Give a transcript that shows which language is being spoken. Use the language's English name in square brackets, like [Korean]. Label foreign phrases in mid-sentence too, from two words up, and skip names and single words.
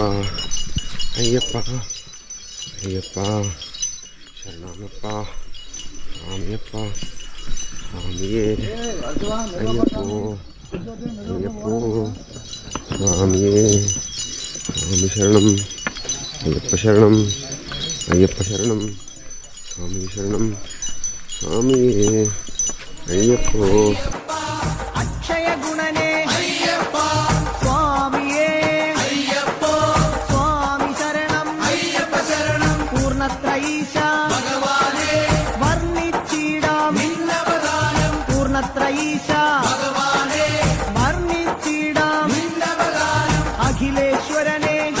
[Telugu] అయ్యప్ప అయ్యప్ప శరణమప్ప స్వామియప్ప స్వామియే అయ్యప్పో అయ్యప్పో స్వామియే స్వామి శరణం అయ్యప్ప శరణం అయ్యప్ప శరణం స్వామి శరణం స్వామియే అయ్యప్పో [Malayalam] അക്ഷയ ഗുണനേ അയ്യപ്പ സ്വാമിയേ അയ്യപ്പ സ്വാമി ശരണം അയ്യപ്പ ശരണം പൂർണ്ണത്രയീശ ഭഗവാനേ വർണ്ണിച്ചിടാം നിന്നവദാനം പൂർണ്ണത്രയീശ ഭഗവാനേ വർണ്ണിച്ചിടാം നിന്നവദാനം അഖിലേശ്വരനേ